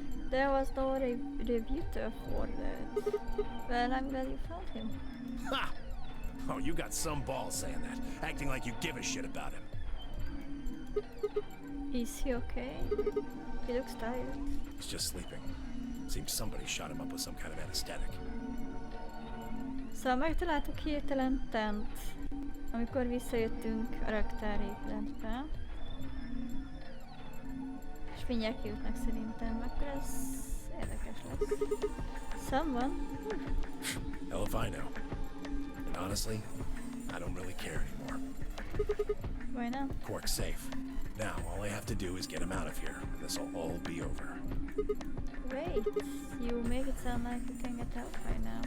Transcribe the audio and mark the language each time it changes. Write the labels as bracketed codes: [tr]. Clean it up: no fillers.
[en] There was no rebuter for that. Well, I'm glad you found him. Ha! Oh, you got some balls saying that, acting like you give a shit about him. Is he okay? He looks tired. He's just sleeping. Seems somebody shot him up with some kind of anesthetic. [hu] Szóval megtaláltuk hirtelen Tent, amikor visszajöttünk a raktárépületbe. És mindjárt kijutnak szerintem, akkor ez érdekes lesz. [en] Someone? Hell if I know. And honestly, I don't really care anymore. Why not? Quark's safe. Now, all I have to do is get him out of here, and this'll all be over. Wait, you make it sound like you can get out right now.